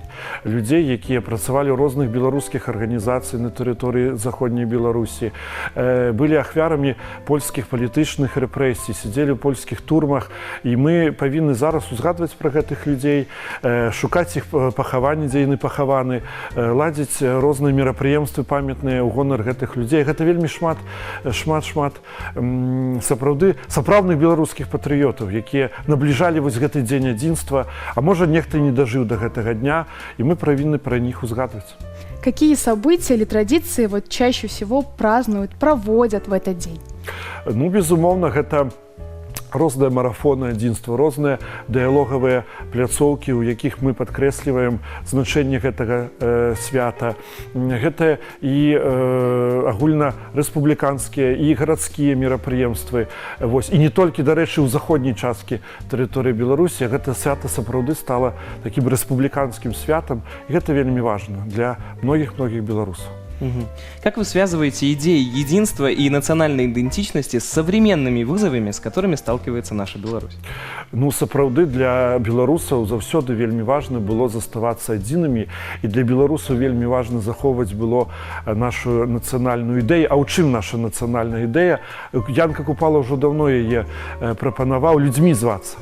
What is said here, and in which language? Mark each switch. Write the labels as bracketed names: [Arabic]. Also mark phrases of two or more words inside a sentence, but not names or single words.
[Belarusian] Людзей, якія працавалі ў розных беларускіх арганізацый на тэрыторыі Заходняй Беларусі, былі ахвярамі польскіх палітычных рэпрэсій, сядзелі ў польскіх турмах, і мы павінны зараз узгадваць пра гэтых людзей, шукаць іх пахаванні, дзе яны пахаваны, ладзіць розныя мерапрыемствы памятныя ў гонар гэтых людзей. Гэта вельмі шмат сапраўдных беларускіх патрыётаў, якія набліжалі вось гэты дзень адзінства, дзяцінства, а можа нехта не дажыў да гэтага дня, і мы павінны пра них узгадваць. [Russian] Какие события или традиции вот чаще всего празднуют, проводят в этот день? [Belarusian] Ну, безумоўна, гэта розныя марафоны адзінства, розныя дыялогавыя пляцоўкі, у якіх мы падкрэсліваем значэнне гэтага свята. Гэта і агульнарэспубліканскія, і гарадскія мерапрыемствы. Вось. І не толькі, дарэчы, у заходняй часткі тэрыторыі Беларусі, гэта свята сапраўды стала такім рэспубліканскім святам, і гэта вельмі важна для многіх-многіх беларусаў. [Russian] Как вы связываете идеи единства и национальной идентичности с современными вызовами, с которыми сталкивается наша Беларусь? [Belarusian] Ну, сапраўды, для беларусаў заўсёды вельмі важна было заставацца адзінымі, і для беларусаў вельмі важна захоўваць было нашу нацыянальную ідэю. А ў чым наша нацыянальная ідэя? Янка Купала ўжо даўно яе прапанаваў: людзьмі звацца.